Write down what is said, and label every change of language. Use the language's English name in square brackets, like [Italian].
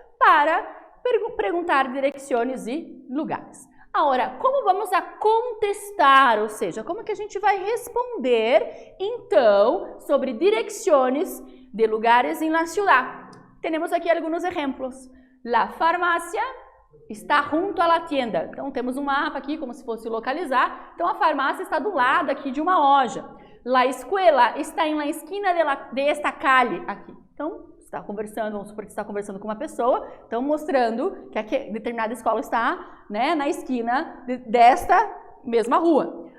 [Portuguese] Para perguntar direcciones e lugares. Agora, como vamos a contestar, ou seja, como que a gente vai responder, então, sobre direcciones de lugares em la ciudad? Temos aqui alguns exemplos. [Spanish] La farmácia está junto à la tienda. [Portuguese] Então, temos um mapa aqui, como se fosse localizar. Então, a farmácia está do lado aqui de uma loja. [Spanish] La escuela está em la esquina de esta calle, aqui. [Portuguese] Então, está conversando, vamos supor que está conversando com uma pessoa, então mostrando que a determinada escola está, né, na esquina desta mesma rua.